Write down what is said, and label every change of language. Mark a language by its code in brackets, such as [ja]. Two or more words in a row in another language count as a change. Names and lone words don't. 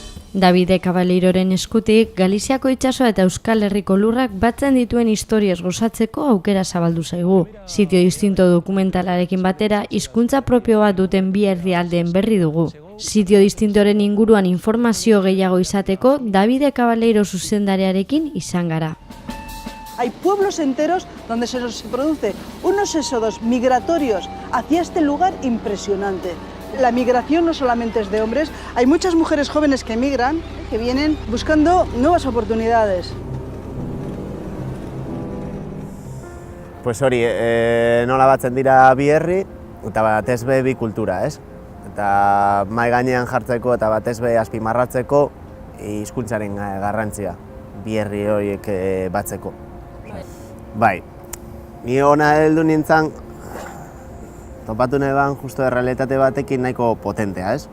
[eu] Davide Cabaleiroren eskutik, Galiziako itsasoa eta Euskal Herriko lurrak batzen dituen historiaz gozatzeko aukera zabaldu zaigu. Sitio distinto dokumentalarekin batera, hizkuntza propio bat duten bi herrialdeen berri dugu. Sitio distintoren inguruan informazio gehiago izateko, Davide Cabaleiro zuzendariarekin izan gara. [es] Hay pueblos enteros donde se produce unos éxodos migratorios hacia este lugar impresionante. La migración no solamente es de hombres, hay muchas mujeres jóvenes que emigran, que vienen buscando nuevas oportunidades. [eu] Pues hori, nola batzen dira bi herri, eta batez be bi kultura, ez? Eta mahai gainean jartzeko eta batez be azpimarratzeko hizkuntzaren garrantzia bi herri horiek batzeko. Bai, ni hona heldu nintzen, topatu neban justo errealitate batekin nahiko potentea, ez?